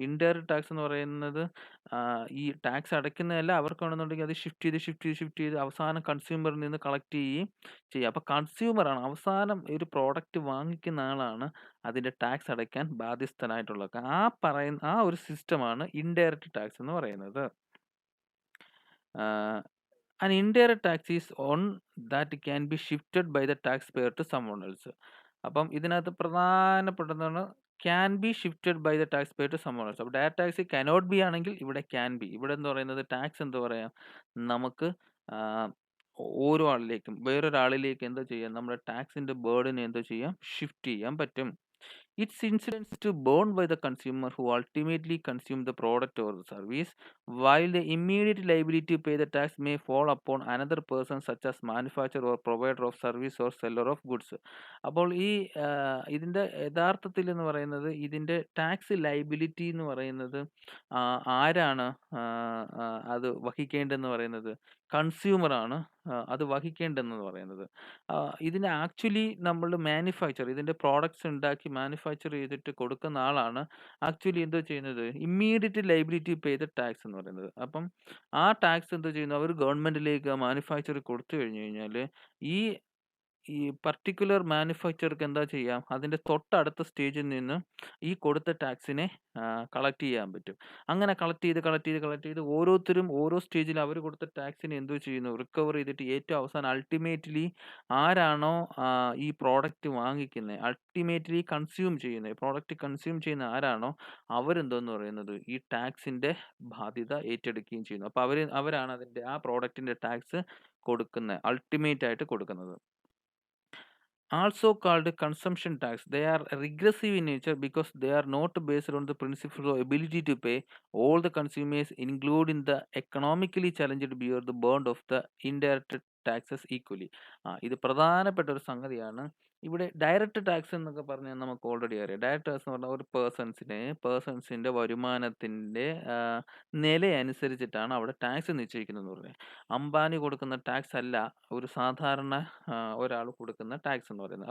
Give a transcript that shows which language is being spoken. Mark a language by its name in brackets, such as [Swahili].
[Malayalam] Indirect tax എന്ന് പറയുന്നത് ഈ ടാക്സ് അടയ്ക്കുന്നതല്ല, അവർക്കാണെന്നുണ്ടെങ്കിൽ അത് ഷിഫ്റ്റ് ചെയ്ത് അവസാനം കൺസ്യൂമറിൽ നിന്ന് കളക്ട് ചെയ്യുകയും ചെയ്യുക. അപ്പോൾ കൺസ്യൂമറാണ് അവസാനം ഒരു പ്രോഡക്റ്റ് വാങ്ങിക്കുന്ന ആളാണ് അതിൻ്റെ ടാക്സ് അടയ്ക്കാൻ ബാധ്യസ്ഥനായിട്ടുള്ളത്. ആ ഒരു സിസ്റ്റമാണ് ഇൻഡയറക്റ്റ് ടാക്സ് എന്ന് പറയുന്നത്. [English] An indirect tax is on that can be shifted by the taxpayer to someone else. [Malayalam] അപ്പം ഇതിനകത്ത് പ്രധാനപ്പെട്ടതാണ് [English] Can be shifted by the taxpayer to someone else. [Malayalam] അപ്പോൾ ഡയറക്റ്റ് ടാക്സ് കനോട്ട് ബി ആണെങ്കിൽ ഇവിടെ can be. ഇവിടെ എന്ന് പറയുന്നത് tax എന്താ പറയാം, നമുക്ക് ആഹ്, ഓരോ ആളിലേക്കും വേറൊരാളിലേക്ക് എന്താ ചെയ്യാം, നമ്മുടെ ടാക്സിന്റെ ബർഡൻ എന്താ ചെയ്യാം, ഷിഫ്റ്റ് ചെയ്യാൻ പറ്റും. [English] Its incidence to borne by the consumer who ultimately consume the product or the service, while the immediate liability to pay the tax may fall upon another person such as manufacturer or provider of service or seller of goods. [Malayalam] അപ്പോൾ ഈ ഇതിന്റെ യഥാർത്ഥത്തിൽ എന്ന് പറയുന്നത്, ഇതിന്റെ tax liability എന്ന് പറയുന്നത് ആരാണ് അത് വഹിക്കേണ്ടതെന്ന് പറയുന്നത്, കൺസ്യൂമർ ആണ് അത് വഹിക്കേണ്ടതെന്ന് പറയുന്നത്. ഇതിന് ആക്ച്വലി നമ്മൾ ഇതിന്റെ പ്രോഡക്ട്സ് ഉണ്ടാക്കി മാനുഫാക്ചർ ചെയ്തിട്ട് കൊടുക്കുന്ന ആളാണ് ആക്ച്വലി എന്തോ ചെയ്യുന്നത്, [English] immediate liability pay the tax [Malayalam] എന്ന് പറയുന്നത്. അപ്പം ആ ടാക്സ് എന്തോ ചെയ്യുന്നു, അവർ ഗവൺമെന്റിലേക്ക് മാനുഫാക്ചർ കൊടുത്തു കഴിഞ്ഞു കഴിഞ്ഞാൽ ഈ ഈ പർട്ടിക്കുലർ മാനുഫാക്ചർക്ക് എന്താ ചെയ്യാം, അതിന്റെ തൊട്ടടുത്ത സ്റ്റേജിൽ നിന്ന് ഈ കൊടുത്ത ടാക്സിനെ കളക്ട് ചെയ്യാൻ പറ്റും. അങ്ങനെ കളക്ട് ചെയ്ത് ഓരോരുത്തരും ഓരോ സ്റ്റേജിൽ അവർ കൊടുത്ത ടാക്സിനെ എന്തോ ചെയ്യുന്നു, റിക്കവർ ചെയ്തിട്ട് ഏറ്റവും അവസാനം അൾട്ടിമേറ്റ്ലി ആരാണോ ഈ പ്രോഡക്റ്റ് വാങ്ങിക്കുന്നത്, അൾട്ടിമേറ്റ്ലി പ്രോഡക്റ്റ് കൺസ്യൂം ചെയ്യുന്ന ആരാണോ അവരെന്തോന്ന് പറയുന്നത്, ഈ ടാക്സിന്റെ ബാധ്യത ഏറ്റെടുക്കുകയും ചെയ്യുന്നു. അപ്പൊ അവരാണ് അതിന്റെ ആ പ്രോഡക്റ്റിന്റെ ടാക്സ് അൾട്ടിമേറ്റ് ആയിട്ട് കൊടുക്കുന്നത്. [English] Also called consumption tax. They are regressive in nature because they are not based on the principle of ability to pay. All the consumers, including the economically challenged, bear the burden of the indirect taxes equally. [Malayalam] ഇത് പ്രധാനപ്പെട്ട ഒരു സംഗതിയാണ്. ഇവിടെ direct tax എന്നൊക്കെ പറഞ്ഞാൽ നമുക്ക് already അറിയാം. Direct tax എന്ന് പറഞ്ഞാൽ ഒരു പേഴ്സൺസിന്റെ വരുമാനത്തിന്റെ നില അനുസരിച്ചിട്ടാണ് അവിടെ ടാക്സ് നിശ്ചയിക്കുന്നത് പറഞ്ഞത്. അംബാനി കൊടുക്കുന്ന ടാക്സ് അല്ല ഒരു സാധാരണ ഒരാൾ കൊടുക്കുന്ന ടാക്സ് എന്ന് പറയുന്നത്.